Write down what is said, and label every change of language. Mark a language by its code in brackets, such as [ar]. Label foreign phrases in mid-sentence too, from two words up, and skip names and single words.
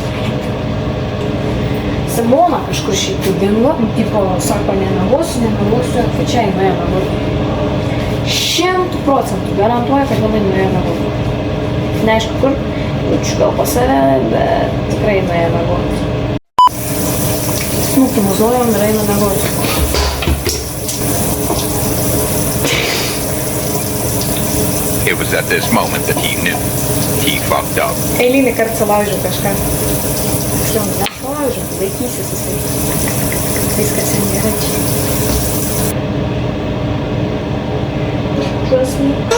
[lt] Simona kažkur šiaip dingo, tipo, sako, nemegosiu, pačiai nuėjo mėgoti. 100% garantuoju, kad jinai nuėjo mėgoti. Neaišku kur, jaučiu gal pas save, bet tikrai nuėjo mėgoti. Snukį muzojom ir eina mėgoti. [en] It was at this moment that he knew. He fucked up. [lt] Eilinį kartą salaužiu kažką. Tiksliau, nesalaužiu, laikysis jisai. Viskas ten gerai čia. [en] Trust me.